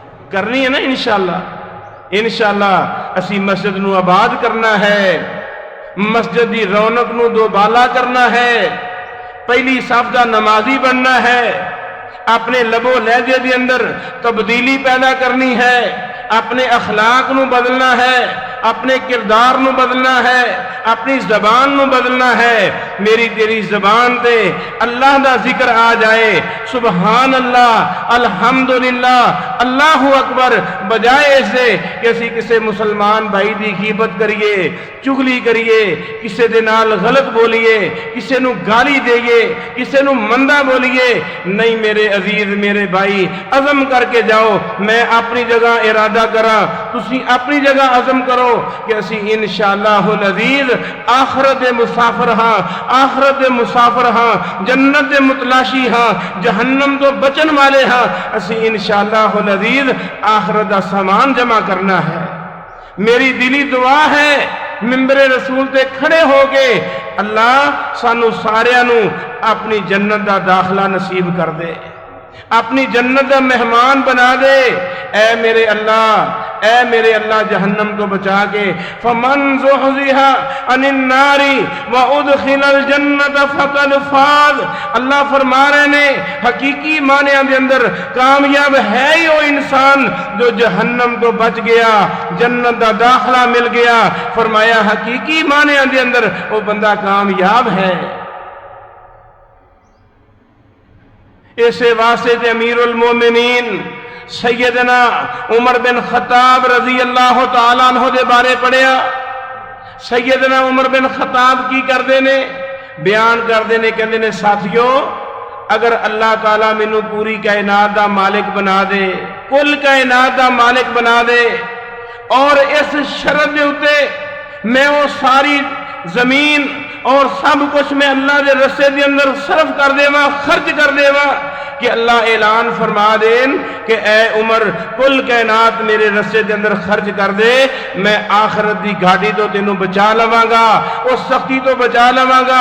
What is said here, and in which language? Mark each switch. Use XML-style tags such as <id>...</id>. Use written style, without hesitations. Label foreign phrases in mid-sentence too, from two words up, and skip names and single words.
<pa>ہے نا انشاءاللہ، انشاءاللہ اسی مسجد نو آباد کرنا ہے، مسجد دی رونق نو دوبالا کرنا ہے، پہلی صف دا نمازی بننا ہے، اپنے لب و لہجے دے اندر تبدیلی پیدا کرنی ہے، اپنے اخلاق نو بدلنا ہے، اپنے کردار نو بدلنا ہے، اپنی زبان نو بدلنا ہے۔ میری تیری زبان تے اللہ دا ذکر آ جائے،</pa> <ar>سبحان اللہ، الحمدللہ، اللہ اکبر،</ar> <pa>بجائے سے کہ اسی کسے مسلمان بھائی دی غیبت کریے، چغلی کریے، کسے دے نال غلط بولیے، کسے نو گالی دئیے، کسے نو مندہ بولیے۔ نہیں میرے عزیز، میرے بھائی، عزم کر کے جاؤ، میں اپنی جگہ ارادہ کرا، تسی اپنی جگہ عزم کرو کہ اسی</pa> <ar>انشاءاللہ العزیز</ar> <pa>آخرت دے مسافر ہاں، آخرت دے مسافر ہاں، جنت دے متلاشی ہاں، جہنم تو بچن والے ہاں۔ اسی</pa> <ar>انشاءاللہ العزیز</ar> <pa>آخرت دا سامان جمع کرنا ہے۔ میری دلی دعا ہے منبر رسول تے کھڑے ہو کے اللہ سانو ساریاں نو اپنی جنت دا داخلہ نصیب کر دے، اپنی جنت دا مہمان بنا دے۔ اے میرے اللہ، اے میرے اللہ، جہنم کو بچا کے</pa> <ar>فمن زحزح عن النار وادخل الجنت فقد فاز۔</ar> <pa>اللہ فرما رہے نے حقیقی معنی دے اندر کامیاب ہے ہی وہ انسان جو جہنم کو بچ گیا، جنت دا داخلہ مل گیا۔ فرمایا حقیقی معنی دے اندر وہ بندہ کامیاب ہے۔ اسے واسطے امیر المومنین سیدنا عمر بن خطاب</pa> <ar>رضی اللہ تعالیٰ عنہ</ar> <pa>دے بارے پڑھیا۔ سیدنا عمر بن خطاب کی کردے نے، بیان کردے نے، کہندے نے ساتھیو اگر اللہ تعالیٰ مینوں پوری کائنات دا مالک بنا دے، کل کائنات دا مالک بنا دے، اور اس شرط دے اتے میں وہ ساری زمین اور سب کچھ میں اللہ دے رستے دے اندر صرف کر دیواں، خرچ کر دیواں، کہ اللہ اعلان فرما دین کہ اے عمر کل کائنات میرے رستے دے اندر خرچ کر دے، میں آخرت دی گھاٹی تو تینوں بچا لواں گا، اس سختی تو بچا لواں گا۔</pa>